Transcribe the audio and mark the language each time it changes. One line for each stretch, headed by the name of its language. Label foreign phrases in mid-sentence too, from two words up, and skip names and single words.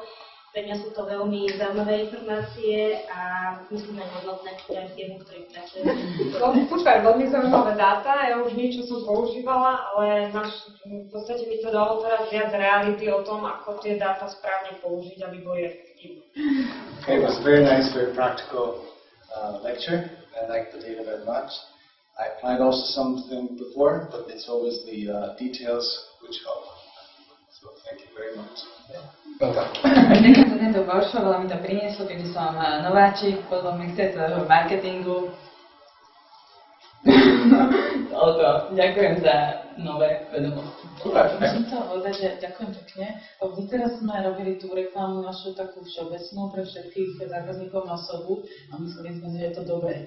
Slovak: Pre mňa sú to veľmi zaujímavé informácie a myslím aj hodnotné pre firmu, ktorý pracuje. Super, veľmi zaujímavé dáta, ja už niečo som používala, ale v podstate mi to dalo teraz viac reality o tom, ako tie dáta správne použiť, aby boli efektívne.
English: Okay, it was very nice, very practical lecture. I like the data very much. I applied also something before, but it's always the details which help. So thank you very much.
Slovak: Ďakujem za tento workshop, veľmi mi to prinieslo, keďže som nováčik, potom mi chce v marketingu. Ďakujem za nové vedomosti. Musím to povedať, že ďakujem pekne. Teraz sme robili tú reklamu našu takú všeobecnú pre všetkých zákazníkov na osobu a mysleli sme, že je to dobré.